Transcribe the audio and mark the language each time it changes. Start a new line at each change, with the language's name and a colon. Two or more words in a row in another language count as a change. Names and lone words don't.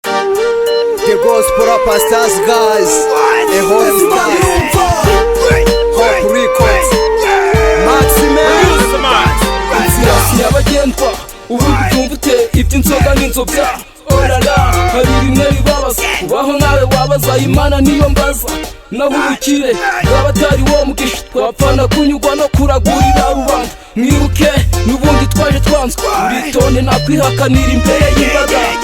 English: The Gospel Pastors, guys. A holy man. Hope Records. Maximum.
Kinyarwanda: Inzira nyabagendwa, ubundi ubyumva ute? Iby'inzoga n'inzobya. Oh la la, hari rimwe bibabaza. Kubaho nawe wabaza, Imana niyo mbaza. Naho ubukire bwaba atari wo mugisha, twapfana kunyurwa no kuragurira rubanda. Mwibuke, n'ubundi twaje twanzwe. Uritonde, nakwihakanira imbere y'imbaga.